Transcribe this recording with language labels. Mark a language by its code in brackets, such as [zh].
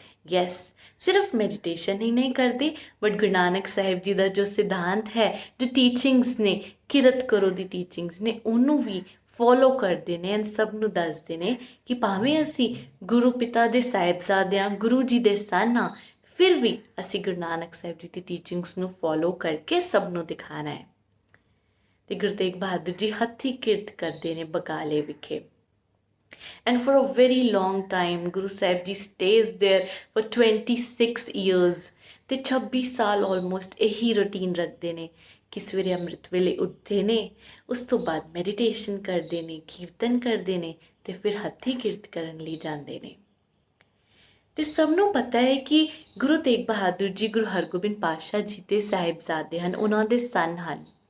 [pa] Yes, ਸਿਰਫ meditation ਹੀ ਨਹੀਂ ਕਰਦੇ ਬਟ ਗੁਰੂ ਨਾਨਕ ਸਾਹਿਬ ਜੀ ਦਾ ਜੋ ਸਿਧਾਂਤ ਹੈ, ਜੋ ਟੀਚਿੰਗਸ ਨੇ, ਕਿਰਤ ਕਰੋ ਦੀ ਟੀਚਿੰਗਸ ਨੇ, ਉਹਨੂੰ ਵੀ ਫੋਲੋ ਕਰਦੇ ਨੇ ਐਂਡ ਸਭ ਨੂੰ ਦੱਸਦੇ ਨੇ ਕਿ ਭਾਵੇਂ ਅਸੀਂ ਗੁਰੂ ਪਿਤਾ ਦੇ ਸਾਹਿਬਜ਼ਾਦੇ ਹਾਂ, ਗੁਰੂ ਜੀ ਦੇ ਸਨ ਹਾਂ, ਫਿਰ ਵੀ ਅਸੀਂ ਗੁਰੂ ਨਾਨਕ ਸਾਹਿਬ ਜੀ ਦੀ ਟੀਚਿੰਗਸ ਨੂੰ ਫੋਲੋ ਕਰਕੇ ਸਭ ਨੂੰ ਦਿਖਾਣਾ ਹੈ। ਤੇ ਗੁਰੂ ਤੇਗ ਬਹਾਦਰ ਜੀ ਹੱਥੀ ਕਿਰਤ ਕਰਦੇ ਨੇ ਬਕਾਲੇ ਵਿਖੇ। [en] And for a very long time, Guru Sahib Ji stays there for 26 years. [pa] ਤੇ 26 ਸਾਲ almost ਇਹੀ ਰੂਟੀਨ ਰੱਖਦੇ ਨੇ ਕਿ ਸਵੇਰੇ ਅੰਮ੍ਰਿਤ ਵੇਲੇ ਉੱਠਦੇ ਨੇ, ਉਸ ਤੋਂ ਬਾਅਦ ਮੈਡੀਟੇਸ਼ਨ ਕਰਦੇ ਨੇ, ਕੀਰਤਨ ਕਰਦੇ ਨੇ ਤੇ ਫਿਰ ਹੱਥੀ ਕਿਰਤ ਕਰਨ ਲਈ ਜਾਂਦੇ ਨੇ। ਤੇ ਸਭ ਨੂੰ ਪਤਾ ਹੈ ਕਿ ਗੁਰੂ ਤੇਗ ਬਹਾਦਰ ਜੀ ਗੁਰੂ ਹਰਗੋਬਿੰਦ ਪਾਤਸ਼ਾਹ ਜੀ ਦੇ ਸਾਹਿਬਜ਼ਾਦੇ ਹਨ, ਉਹਨਾਂ ਦੇ ਸਨ ਹਨ।